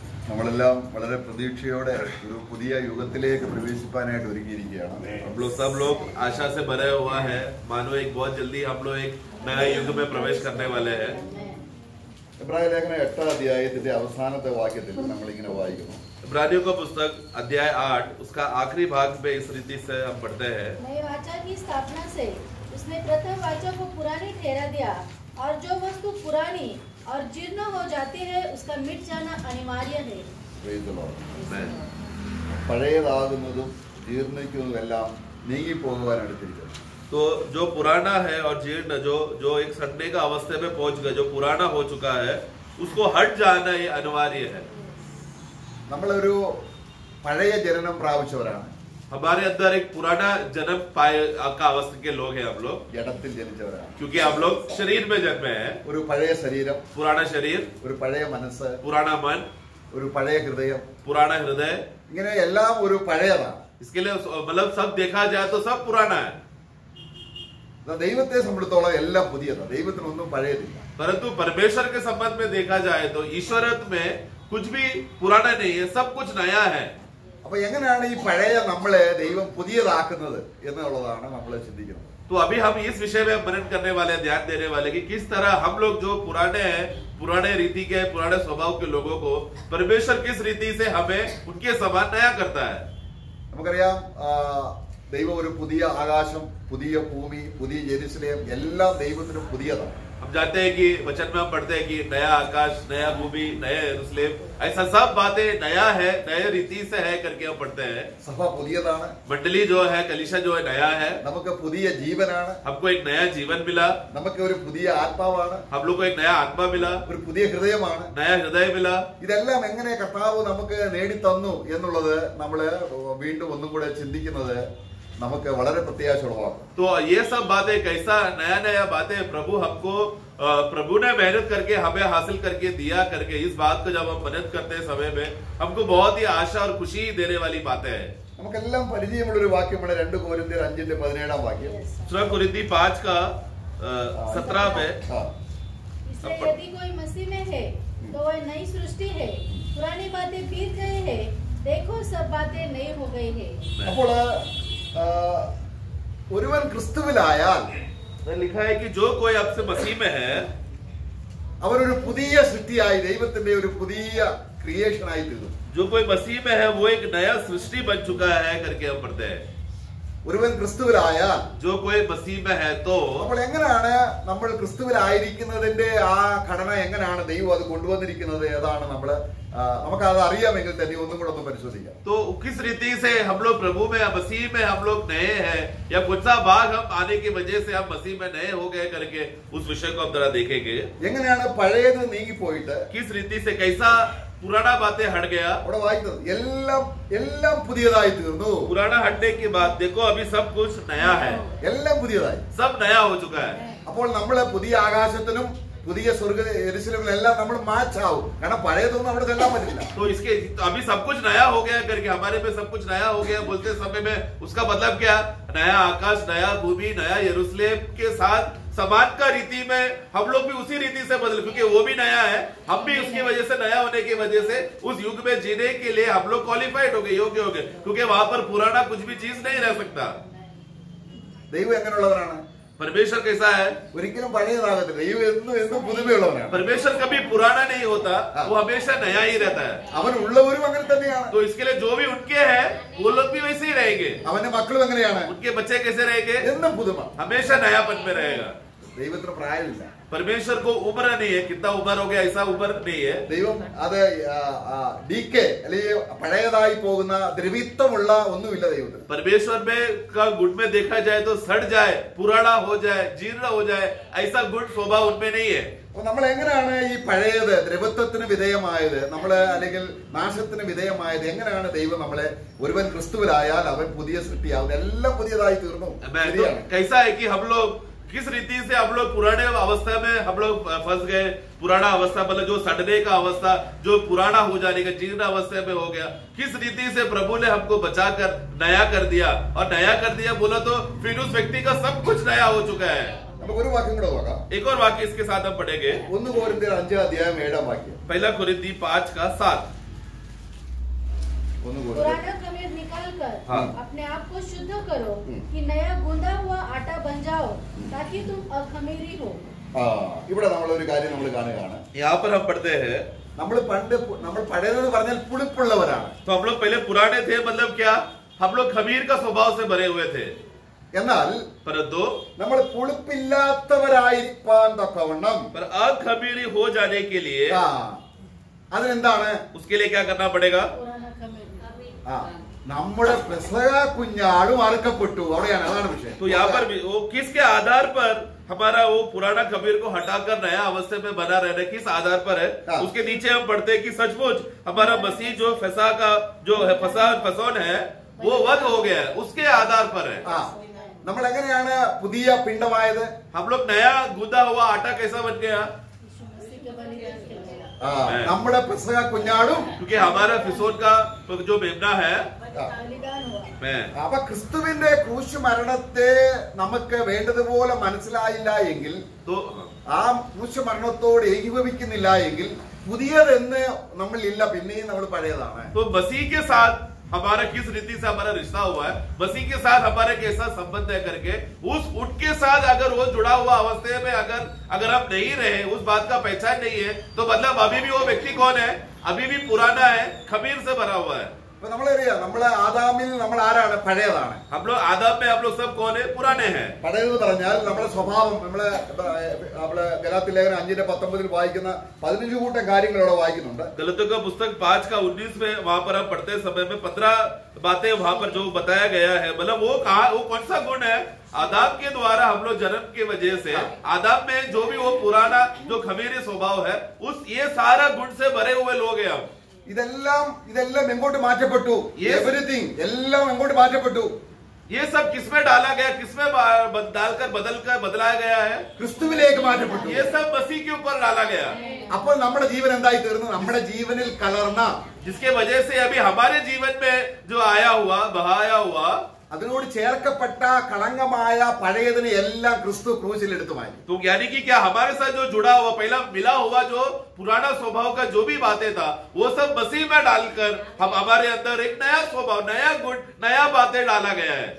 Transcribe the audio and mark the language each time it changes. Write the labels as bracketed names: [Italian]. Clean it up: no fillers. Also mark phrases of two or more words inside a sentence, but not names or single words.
[Malayalam] നമ്മളെല്ലാം വളരെ പ്രതീക്ഷയോടെ ഒരു പുതിയ യുഗത്തിലേക്ക് പ്രവേശിക്കാനായിട്ട് ഒരുങ്ങിയിരിക്കുകയാണ്. [Hindi] हम लोग सब लोग आशा से भरे हुआ है, मानो एक बहुत जल्दी हम लोग एक नए युग में प्रवेश करने वाले हैं। [Malayalam] എബ്രായ ലേഖനം 8 അധ്യായത്തിന്റെ അവസാനത്തെ വാക്യത്തിൽ നമ്മൾ ഇങ്ങനെ വായിക്കുന്നു. [Hindi] इब्रानियों का पुस्तक अध्याय 8 उसका आखिरी भाग में इस रीति से हम पढ़ते हैं। नई वाचा की स्थापना से उसने प्रथम वाचा को पुरानी ठहरा दिया, और जो वस्तु पुरानी और जीर्ण हो जाती है उसका मिट जाना अनिवार्य है। [English] Praise the Lord. [Malayalam] പഴയതാകുന്നതും ജീർണിക്കുന്നതും എല്ലാം നീങ്ങി പോകുവാൻ അടുത്തിരിക്കുന്നു. [Hindi] तो जो पुराना है और जीर्ण जो एक सड़ने का अवस्था में पहुंच गया, जो पुराना हो चुका है, उसको हट जाना ये अनिवार्य है। [Malayalam] നമ്മളൊരു പഴയ ജനനം പ്രാപിച്ചവരാണ്. [Hindi] हमारे अंदर एक पुराना जन्म पाए का अवस्था के लोग हैं हम लोग, [Malayalam] ജഡത്തിൽ ജനിച്ചവരാണ്. [Hindi] क्योंकि हम लोग शरीर में जन्मे हैं। [Malayalam] ഒരു പഴയ ശരീരം, [Hindi] पुराना शरीर, [Malayalam] ഒരു പഴയ മനസ്സ്, [Hindi] पुराना मन, [Malayalam] ഒരു പഴയ ഹൃദയം, [Hindi] पुराना हृदय, [Malayalam] ഇങ്ങനെ എല്ലാം ഒരു പഴയതാണ്. [Hindi] इसके लिए मतलब सब देखा जाए तो सब पुराना है। [Malayalam] ദൈവത്തെ സംബന്ധിച്ചോളം എല്ലാം പുതിയതാണ്. ദൈവത്തിനൊന്നും പഴയതില്ല. [Hindi] परंतु परमेश्वर के संबंध में देखा जाए तो ईश्वरत्व में कुछ भी पुराना नहीं है, सब कुछ नया है। [Malayalam] അപ്പൊ എങ്ങനെയാണ് ഈ പഴയ നമ്മളെ ദൈവം പുതിയതാക്കുന്നത് എന്നുള്ളതാണ് നമ്മൾ ചിന്തിക്കുന്നത്. [Hindi] तो अभी हम इस विषय में मनन करने वाले, ध्यान देने वाले कि किस तरह हम लोग जो पुराने हैं, पुराने रीति के, पुराने स्वभाव के लोगों को परमेश्वर किस रीति से हमें उनके समान नया करता है। [Malayalam] നമുക്കറിയാം ദൈവം ഒരു പുതിയ ആകാശം, പുതിയ ഭൂമി, പുതിയ ജെറുസലേം എല്ലാം ദൈവത്തിന് പുതിയതാണ്. [Hindi] हम जानते हैं कि वचन में हम पढ़ते हैं कि नया आकाश, नया भूमि, नया यरूशलेम, ऐसा सब बातें नया है, नए रीति से है करके हम पढ़ते हैं। [Malayalam] സഭ പുതിയതാണ്. [Hindi] मंडली जो है, कलीसिया जो है, नया है। [Malayalam] നമുക്ക് പുതിയ ജീവനാണ്. [Hindi] हमको एक नया जीवन मिला, [Malayalam] നമുക്ക് ഒരു പുതിയ ആത്മാവാണ്. [Hindi] हम लोग को एक नया आत्मा मिला, [Malayalam] ഒരു പുതിയ ഹൃദയമാണ്. [Hindi] नया हृदय मिला। [Malayalam] ഇതെല്ലാം എങ്ങനെ കർത്താവ് നമുക്ക് നേടിത്തന്നു എന്നുള്ളത് നമ്മള് വീണ്ടും ഒന്നും കൂടെ ചിന്തിക്കുന്നത് നമുക്ക് വളരെ പ്രത്യാശ ഉളവാക്കും. [Hindi] तो ये सब बातें कैसा नया नया बातें प्रभु हमको, प्रभु ने मेहनत करके हमें हासिल करके दिया करके, इस बात को जब हम मेहनत करते हैं समय में हमको बहुत ही आशा और खुशी देने वाली बातें हैं। [Malayalam] നമുക്കെല്ലാം പരിചയമുള്ള ഒരു വാക്യമാണ് 2 കൊരിന്ത്യർ 5:17 വാക്യം. [Hindi] 2 कोरिन्थी 5 का 17 में इसलिए यदि कोई मसीह में है तो वह नई सृष्टि है, पुरानी बातें बीत गई है, देखो सब बातें नई हो गई है। [Malayalam] അപ്പോൾ ഒരുവൻ ക്രിസ്തുവിലായാൽ [Hindi] लिखा है कि जो कोई अब से मसीह में है, [Malayalam] അവരൊരു പുതിയ സൃഷ്ടിയായി, ദൈവത്തിന്റെ ഒരു പുതിയ ക്രിയേഷൻ ആയി തീർന്നു. [Hindi] जो कोई मसीह में है वो एक नया सृष्टि बन चुका है करके हम पढ़ते हैं। [Malayalam] ഒരുവൻ ക്രിസ്തുവിലായാൽ, [Hindi] जो कोई मसीह में है तो [Malayalam] അപ്പോൾ എങ്ങനെയാണ് നമ്മൾ ക്രിസ്തുവിലായിരിക്കുന്നതിന്റെ ആ ഘടന എങ്ങനെയാണ് ദൈവം അത് കൊണ്ടുവന്നിരിക്കുന്നത്? ഏതാണ് നമ്മള് നമുക്കത് അറിയാമെങ്കിൽ തന്നെ ഒന്നും കൂടെ ഒന്ന് പരിശോധിക്കാം. [Hindi] तो किस रीति से हम लोग प्रभु में, मसीह में हम लोग नए हैं, या कुछ सा भाग हम आने की वजह से हम मसीह में नए हो गए करके उस विषय को हम जरा देखेंगे। [Malayalam] എങ്ങനെയാണ് പഴയത് നീങ്ങിപ്പോയിട്ട് [Hindi] किस रीति से कैसा पुराना बातें हट गया, [Malayalam] അവിടെ വായിക്കുന്നത് എല്ലാം പുതിയതായി തീർന്നു. [Hindi] पुराना हटने के बाद देखो अभी सब कुछ नया है, [Malayalam] എല്ലാം പുതിയതായി. [Hindi] सब नया हो चुका है। [Malayalam] അപ്പോൾ നമ്മള് പുതിയ ആകാശത്തിലും പുതിയ സ്വർഗ യെരൂശലേമിലും എല്ലാം നമ്മൾ മാച്ച് ആവും. കാരണം പഴയതൊന്നും അവിടെ ചെല്ലാൻ പറ്റില്ല. [Hindi] तो इसके तो अभी सब कुछ नया हो गया करके हमारे में सब कुछ नया हो गया बोलते समय में उसका मतलब क्या? नया आकाश, नया भूमि, नया यरूशलेम के साथ समान का रीति में हम लोग भी उसी रीति से बदल, क्योंकि वो भी नया है, हम भी उसकी वजह से नया होने की वजह से उस युग में जीने के लिए हम लोग क्वालिफाइड हो गए, योग्य हो गए, क्योंकि वहां पर पुराना कुछ भी चीज नहीं रह सकता। [Malayalam] ദൈവം എങ്ങനെയുള്ളവരാണ്? [Hindi] परमेश्वर कैसा है? [Malayalam] ഒരിക്കലും പഴയതാകത്തില്ല. ദൈവം എന്നും പുതുമയുള്ളവനാണ്. [Hindi] परमेश्वर कभी पुराना नहीं होता, वो हमेशा नया ही रहता है। [Malayalam] അവൻ ഉള്ളവരും അങ്ങനെ തന്നെയാണ്. [Hindi] तो इसके लिए जो भी उनके हैं वो लोग भी वैसे ही रहेंगे। [Malayalam] അവന്റെ മക്കളും എങ്ങനെയാണ്? [Hindi] उनके बच्चे कैसे रहेंगे? [Malayalam] എന്നും പുതുമ. [Hindi] हमेशा नयापन में रहेगा। [Malayalam] ദൈവത്തിന് പ്രായമില്ല. [Hindi] परमेश्वर को उम्र नहीं है, कितना उम्र हो गया ऐसा उम्र नहीं है। [Malayalam] ദൈവം അത് ഡീക്കെ അല്ലെങ്കിൽ പഴയതായി പോകുന്ന ദ്രവിത്വമുള്ള ഒന്നുമില്ല ദൈവത്തിന്. [Hindi] परमेश्वर में का गुण में देखा जाए तो सड़ जाए, पुराना हो जाए, जीर्ण हो जाए, ऐसा गुण स्वभाव उनमें नहीं है। [Malayalam] അപ്പൊ നമ്മൾ എങ്ങനെയാണ് ഈ പഴയത് ദ്രവത്വത്തിന് വിധേയമായത്, നമ്മള് അല്ലെങ്കിൽ നാശത്തിന് വിധേയമായത്? എങ്ങനെയാണ് ദൈവം നമ്മളെ, ഒരുവൻ ക്രിസ്തുവിലായാൽ അവൻ പുതിയ സൃഷ്ടിയാവും, എല്ലാം പുതിയതായി തീർന്നു. [Hindi] कैसा है कि हम लोग किस रीति से हम लोग पुराने अवस्था में हम लोग फंस गए। पुराना अवस्था मतलब जो सड़ने का अवस्था, जो पुराना हो जाने का, जीर्ण अवस्था में हो गया, किस रीति से प्रभु ने हमको बचाकर नया कर दिया। और नया कर दिया बोला तो फिर उस व्यक्ति का सब कुछ नया हो चुका है। [Malayalam] നമുക്ക് ഒരു വാക്യം കൂടെ നോക്കാം. [Hindi] एक और वाक्य इसके साथ हम पढ़ेंगे। [Malayalam] 1 കൊരിന്ത്യർ 5 അധ്യായം 7 വാക്യം. [Hindi] 1 कोरिन्थी 5 का 7। पुराना खमीर निकाल कर हाँ। अपने आप को शुद्ध करो कि नया गूंदा हुआ आटा बन जाओ ताकि तुम अखमीरी हो। [Malayalam] ഇവിടെ നമ്മൾ ഒരു കാര്യം നമ്മൾ കാണുകയാണ്. [Hindi] यहाँ पर हम पढ़ते हैं [Malayalam] നമ്മൾ പഴയതെന്ന് പറഞ്ഞാൽ പുളിപ്പുള്ളവരാണ്. [Hindi] तो हम लोग पहले पुराने थे, मतलब क्या, हम लोग खमीर का स्वभाव से भरे हुए थे. [Malayalam] എന്നാൽ [Hindi] परंतु [Malayalam] നമ്മൾ പുളിപ്പില്ലാത്തവരായിരിക്കാൻ തക്കവണ്ണം [Hindi] पर अखमीरी हो जाने के लिए [Malayalam] അതിനെന്താണ്? [Hindi] उसके लिए क्या करना पड़ेगा? पुराना खमीर [Malayalam] നമ്മുടെ പെസഹ കുഞ്ഞാടും അറുക്കപ്പെട്ടു. അവിടെയാണ്, അതാണ് വിഷയം. [Hindi] तो यहाँ पर वो किसके आधार पर हमारा वो पुराना खमीर को हटाकर नया अवस्था में बना रहना, किस आधार पर है? उसके नीचे हम पढ़ते हैं कि सचमुच हमारा मसीह जो फसा का जो है फसौन है वो वध हो गया है, उसके आधार पर है. [Malayalam] നമ്മൾ എങ്ങനെയാണ് പുതിയ പിണ്ഡമായത്? [Hindi] हम लोग नया गूंदा हुआ आटा कैसा बन गया? [Malayalam] നമ്മുടെ പെസഹ കുഞ്ഞാടും, [Hindi] क्योंकि हमारा फिसोन का जो मेमना है [Malayalam] അപ്പൊ ക്രിസ്തുവിന്റെ ക്രൂശ് മരണത്തെ നമുക്ക് വേണ്ടതുപോലെ മനസ്സിലായില്ല എങ്കിൽ, ആ ക്രൂശ് മരണത്തോട് ഏകീഭവിക്കുന്നില്ല എങ്കിൽ പുതിയതെന്ന് നമ്മളില്ല, പിന്നെയും നമ്മൾ പഴയതാണ്. [Hindi] तो मसीह के साथ हमारा किस रीति से हमारा रिश्ता हुआ है, मसीह के साथ हमारा कैसा संबंध है करके उनके साथ अगर वो जुड़ा हुआ अवस्था में अगर हम नहीं रहे, उस बात का पहचान नहीं है, तो मतलब अभी भी वो व्यक्ति कौन है? अभी भी पुराना है, खमीर से भरा हुआ है. [Malayalam] നമ്മളറിയാം, നമ്മളെ ആദാമിൽ നമ്മൾ ആരാണ്? പഴയതാണ്. [Hindi] हम लोग आदम में हम लोग सब कौन है? पुराने हैं. [Malayalam] പഴയതെന്ന് പറഞ്ഞാൽ നമ്മുടെ സ്വഭാവം, നമ്മള് ഗലാത്യ ലേഖനം 5:19 വായിക്കുന്ന 15 കൂട്ടം കാര്യങ്ങൾ ഇവിടെ വായിക്കുന്നുണ്ട്. [Hindi] गलतियों का पुस्तक 5:19 में वहां पर हम पढ़ते समय में 15 बातें वहां पर जो बताया गया है, मतलब वो कौन सा गुण है? आदम के द्वारा हम लोग जन्म के वजह से आदम में जो भी वो पुराना जो खमीरी स्वभाव है, ये सारा गुण से भरे हुए लोग हैं हम. [Malayalam] ഇതെല്ലാം എങ്ങോട്ട് മാറ്റപ്പെട്ടു? എവരിതിങ് എല്ലാം എങ്ങോട്ട് മാറ്റപ്പെട്ടു? [Hindi] ये सब किसमें डाला गया? किसमें डालकर बदलाया गया है? [Malayalam] ക്രിസ്തുവിലേക്ക് മാറ്റപ്പെട്ടു. [Hindi] ये सब मसीह के ऊपर डाला गया. [Malayalam] അപ്പോൾ നമ്മുടെ ജീവൻ എന്തായി തീർന്നു? നമ്മുടെ ജീവനിൽ കലർന്ന, [Hindi] जिसके वजह से अभी हमारे जीवन में जो बहाया हुआ [Malayalam] അതിനോട് ചേർക്കപ്പെട്ട കളങ്കമായ പഴയതിനെ എല്ലാം ക്രിസ്തു ക്രൂശിൽ എടുത്തു മാറ്റി. [Hindi] तो यानी कि क्या हमारे साथ जो जुड़ा हुआ पहला मिला हुआ जो पुराना स्वभाव का जो भी बातें था वो सब मसीह में डालकर हम हमारे अंदर एक नया स्वभाव, नया गुण, नया बातें डाला गया है.